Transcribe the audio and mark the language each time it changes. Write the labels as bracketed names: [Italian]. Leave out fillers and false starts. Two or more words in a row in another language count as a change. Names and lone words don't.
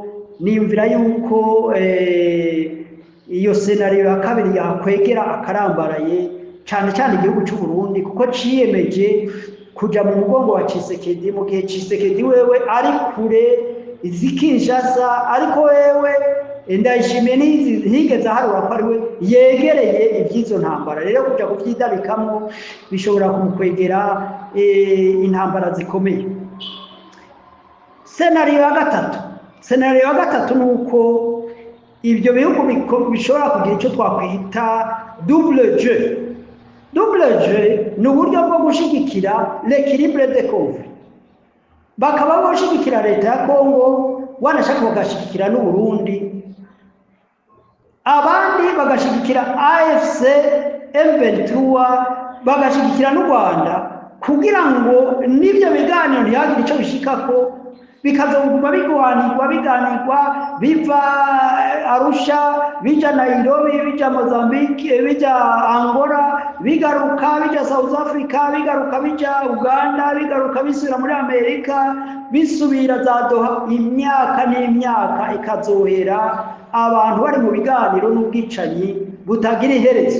[Rundi] Niyumvira yuko iyo senariyo ya kabiri yakwegera akarambaraye cyane cyane igihugu cy'u Burundi, kuko ciyemeje kuja mu mugongo wa Tshisekedi mu gihe Tshisekedi wewe ari kure izikinshasa, ariko wewe Ndayishimiye ntihigeze aharura ko ari we yegereye iby'izo ntambara. Rero kuja kuvyidabikamo bishobora kumukwegera intambara zikomeye. Senariyo ya gatatu nuko ibyo bihugu bishobora kugira icyo twakwita [French] double jeu. Double jeu [Rundi] ni uburyo bwo gushigikira [French] l'équilibre de conflit. [Rundi] Bakaba bashigikira leta ya Kongo, wanashaka bagashigikira n'u Burundi, abandi bagashigikira AFC M23, bagashigikira n'u Rwanda, kugira ngo n'ibyo biganiro ntihagire icyo bishikako, bikazoguma biganirwa biva Arusha, bija Nairobi, bija Mozambique, bija Angola, bigaruka bija South Africa, bigaruka bija Uganda, bigaruka bisubira muri Amerika, bisubira za Doha, imyaka n'imyaka ikazohera abantu bari mu biganiro n'ubwicanyi butagira iherezo.